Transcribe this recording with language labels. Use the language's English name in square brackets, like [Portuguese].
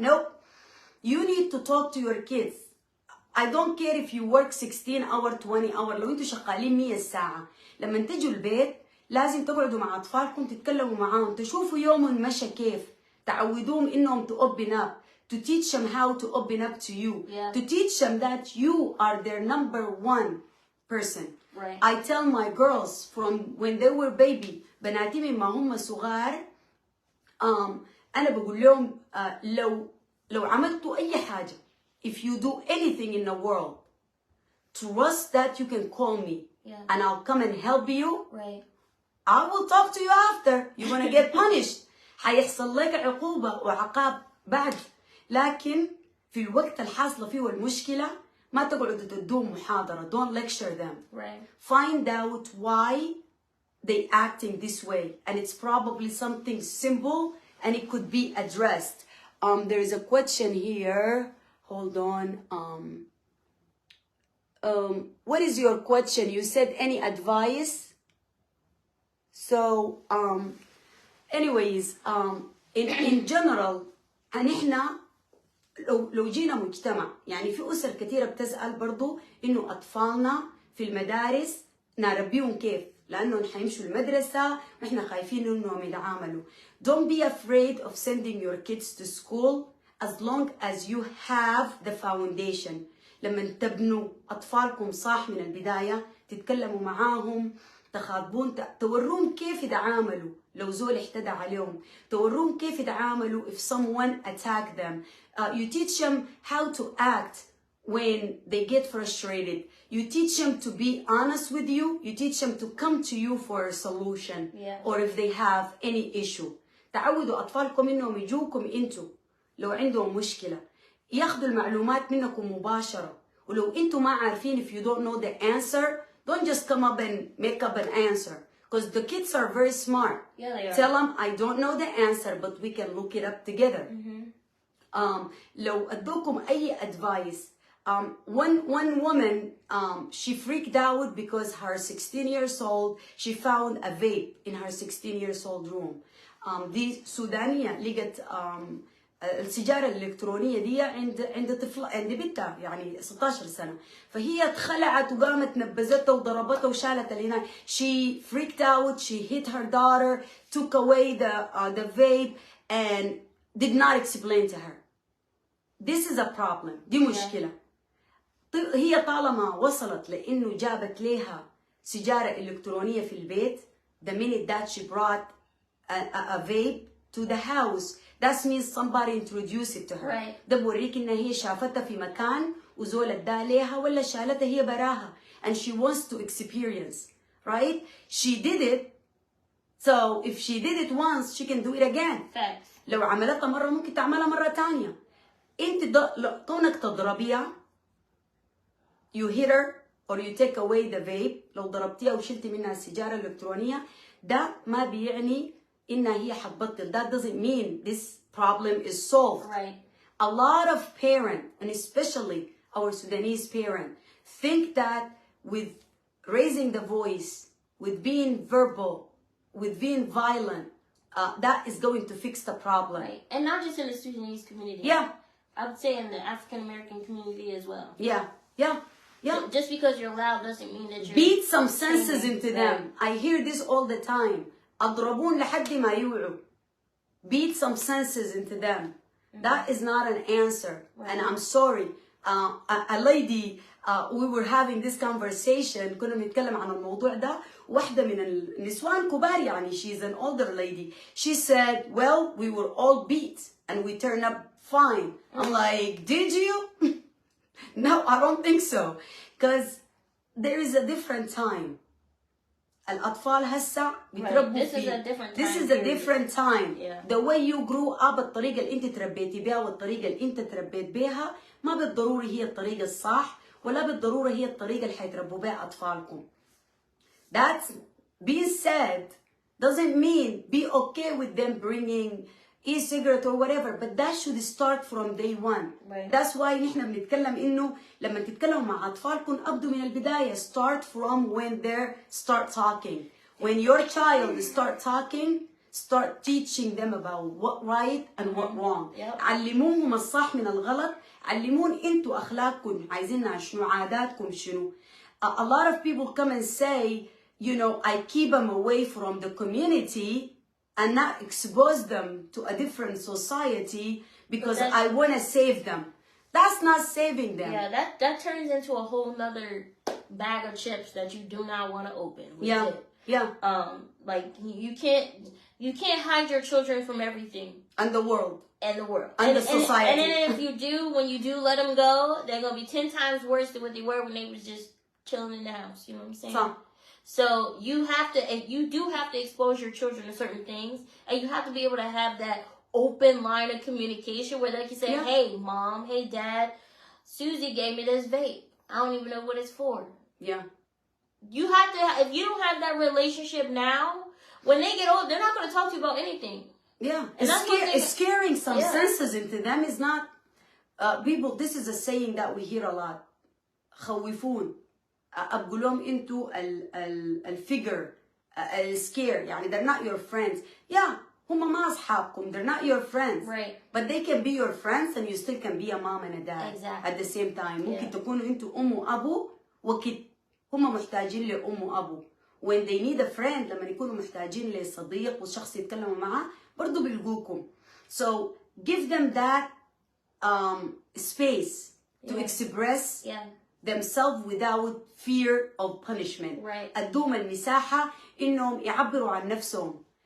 [English] Nope. You need to talk to your kids. I don't care if you work 16 hour 20 hour. [Arabic] لو انتوا شغالين 100 ساعة، لما تجوا البيت لازم تقعدوا مع أطفالكم تتكلموا معاهم، تشوفوا يومهم مشى كيف، تعودوهم إنهم [English] to open up, to teach them how to open up to you, to teach them that you are their number one person. Right. I tell my girls from when they were baby، [Arabic] بناتي مما هم صغار، أنا بقول لهم لو عملتوا أي حاجة، [English] if you do anything in the world, trust that you can call me and I'll come and help you. Right. I will talk to you after. You're gonna get punished. [Arabic] حيحصل لك عقوبة وعقاب بعد. لكن في الوقت الحاصلة فيه المشكلة ما تقعدوا تدوم محاضرة. [English] Don't lecture them. Right. Find out why they acting this way, and it's probably something simple and it could be addressed. There is a question here. Hold on. What is your question? You said any advice? So, anyways, in general, [Arabic] نحنا لو جينا مجتمع، يعني في أسر كثيرة بتسأل برضو إنه أطفالنا في المدارس نربيهم كيف؟ لأنه حيمشوا المدرسة وإحنا خايفين إنهم يتعاملوا. [English] Don't be afraid of sending your kids to school as long as you have the foundation. [Arabic] لما تبنوا أطفالكم صح من البداية، تتكلموا معاهم، تخاطبون، توروهم كيف يتعاملوا لو زول احتدى عليهم، توروهم كيف يتعاملوا [English] if someone attack them. You teach them how to act when they get frustrated. You teach them to be honest with you. You teach them to come to you for a solution, or if they have any issue. [Arabic] تعودوا أطفالكم إنهم يجوكم إنتوا لو عندهم مشكلة، ياخدوا المعلومات منكم مباشرة. ولو إنتوا ما عارفين، [English] if you don't know the answer, don't just come up and make up an answer, because the kids are very smart. Yeah, they are. Tell them, I don't know the answer, but we can look it up together. [Arabic] لو أدوكم أي advice. [English] One woman, she freaked out because her 16 years old, she found a vape in her 16 years old room. [Arabic] دي سودانية لقت السيجارة الإلكترونية دي عند طفلة، عند بنتها يعني 16 سنة. فهي اتخلعت وقامت نبذتها وضربتها وشالت اللي هناك. [English] She freaked out, she hit her daughter, took away the vape and did not explain to her. This is a problem. [Arabic] دي مشكلة. هي طالما وصلت لإنه جابت لها سيجارة إلكترونية في البيت، [English] the minute that she brought a vape to the house, that means somebody introduced it to her. Right. [Arabic] ده بوريك إنها هي شافتها في مكان وزول اداها ليها ولا شالتها هي براها, [English] and she wants to experience, right? She did it, so if she did it once she can do it again. Facts. [Arabic] لو عملتها مرة ممكن تعملها مرة تانية. انت كونك تضربيها, [English] you hit her or you take away the vape, [Arabic] لو ضربتيها وشلتي منها السيجارة الإلكترونية, ده ما بيعني إنها هي حتبطل. [English] That doesn't mean this problem is solved. Right. A lot of parents, and especially our Sudanese parents, think that with raising the voice, with being verbal, with being violent, that is going to fix the problem. Right. And not just in the Sudanese community. Yeah. I would say in the African American community as well. Yeah. Yeah. Yeah. So just because you're loud doesn't mean that you're... Beat some senses into them. Right. I hear this all the time. [Arabic] أضربون لحد ما يوعوا. [English] Beat some senses into them. That is not an answer. Right. And I'm sorry. A lady, we were having this conversation, [Arabic] كنا بنتكلم عن الموضوع ده, واحدة من النسوان كبار يعني, [English] she's an older lady. She said, well, we were all beat and we turned up fine. I'm like, did you? No, I don't think so. Because there is a different time. [Arabic] الأطفال هسه بيتربوا [English] This is a different time. This is a different time. Yeah. [Arabic] The way you grew up, الطريقة اللي أنت تربيتي بها والطريقة اللي أنت تربيت بها ما بالضروري هي الطريقة الصح ولا بالضرورة هي الطريقة اللي حيتربوا بها أطفالكم. [English] That being said doesn't mean be okay with them bringing e-cigarette or whatever, but that should start from day one. Right. [Arabic] That's why نحن بنتكلم إنه لما تتكلموا مع أطفالكم أبدوا من البداية. [English] Start from when they start talking. When your child start talking, start teaching them about what right and what wrong. Yep. [Arabic] علموهم الصح من الغلط. علمون انتوا أخلاقكم عايزينها شنو, عاداتكم شنو. [English] A lot of people come and say, you know, I keep them away from the community and not expose them to a different society because I want to save them. That's not saving them. Yeah, that turns into a whole nother bag of chips that you do not want to open. Yeah, yeah. Like you can't hide your children from everything. And the world. And the world. And the society. And then if you do, when you do let them go, they're gonna be 10 times worse than what they were when they was just chilling in the house. You know what I'm saying? So you do have to expose your children to certain things, and you have to be able to have that open line of communication where they can say, hey mom, hey dad, Susie gave me this vape. I don't even know what it's for. Yeah. You have to, if you don't have that relationship now, when they get old, they're not going to talk to you about anything. Yeah. And scaring some senses into them is not, people, this is a saying that we hear a lot. [Arabic] خوفون. أقول لهم انتوا الفيجر السكير يعني [English] they're not your friends. Yeah, [Arabic] هم ما أصحابكم, [English] they're not your friends. Right. But they can be your friends and you still can be a mom and a dad. Exactly. At the same time. [Arabic] ممكن تكونوا انتوا أم وأبو وقت هم محتاجين لأم وأبو. [English] When they need a friend, [Arabic] لما يكونوا محتاجين لصديق وشخص يتكلموا معاه برضو بيلقوكم. [English] So give them that space to express themselves without fear of punishment. Right. [Arabic] ادوهم المساحة إنهم يعبروا عن نفسهم.